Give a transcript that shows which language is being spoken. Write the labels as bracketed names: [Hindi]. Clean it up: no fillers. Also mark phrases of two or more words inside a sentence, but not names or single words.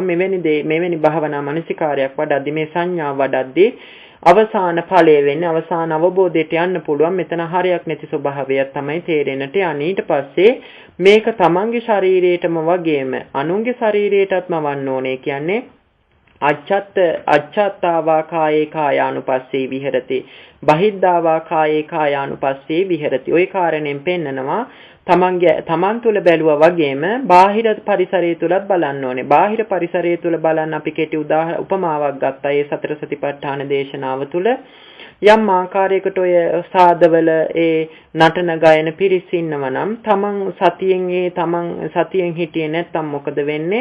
[Sinhala] මෙවැනි භාවනා මනසිකාරයක් වඩද්දී මේ සංඥා වඩද්දී අවසාන ඵලය වෙන්නේ අවසාන අවබෝධයට යන්න පුළුවන්. මෙතන හරයක් නැති ස්වභාවයක් තමයි තේරෙන්නට යන්නේ. ඊට පස්සේ මේක තමන්ගේ ශරීරයටම වගේම අනුන්ගේ ශරීරයටත්ම වන්න ඕනේ. [Pali] කියන්නේ අච්ඡත්තාවා කායේ කායානුපස්සේ විහෙරති බහිද්ධාවා කායේ කායානුපස්සේ විහෙරති. [Sinhala] ওই කාරණෙන් පෙන්නනවා තමන් තුළ බැලුවා වගේම බාහිර පරිසරය තුලත් බලන්න ඕනේ. බාහිර පරිසරය තුල බලන්න අපි කෙටි උපමාවක් ගත්තා. ඒ සතර සතිපට්ඨාන දේශනාව තුල යම් ආකාරයකට ඔය සාදවල ඒ නටන ගයන පිරිස ඉන්නවා නම් තමන් සතියෙන් හිටියේ නැත්නම් මොකද වෙන්නේ?